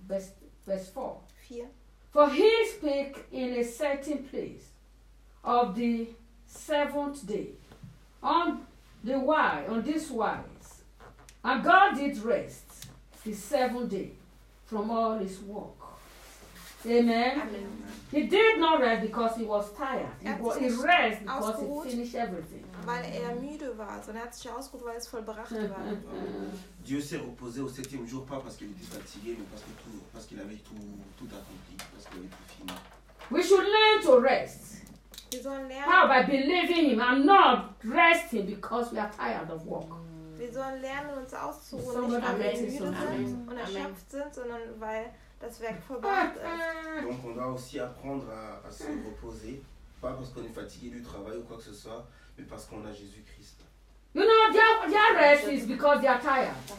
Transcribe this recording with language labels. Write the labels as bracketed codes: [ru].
[en] Verse 4. For he speak in a certain place of the seventh day on this wise, and God did rest the seventh day from all his work. Amen. He did not rest because he was tired. He rest because he finished everything. [de] Weil müde war, sondern hat sich ausgeruht, weil es vollbracht war. [fr] Dieu s'est reposé au septième jour, pas parce qu'il était fatigué, mais parce qu'il avait tout accompli, parce qu'il avait tout fini. [en] We should learn to rest. [de] Wir sollen lernen. [en] How by believing him and not resting because we are tired of work. [de] Wir sollen lernen, uns auszuruhen, nicht weil wir müde sind und erschöpft sind, sondern weil das Werk vollbracht ist. [fr] Donc on doit aussi apprendre à se reposer, pas parce qu'on est fatigué du travail ou quoi que ce soit, mais parce qu'on a Jésus Christ. [en] You know, their rest is because they are tired.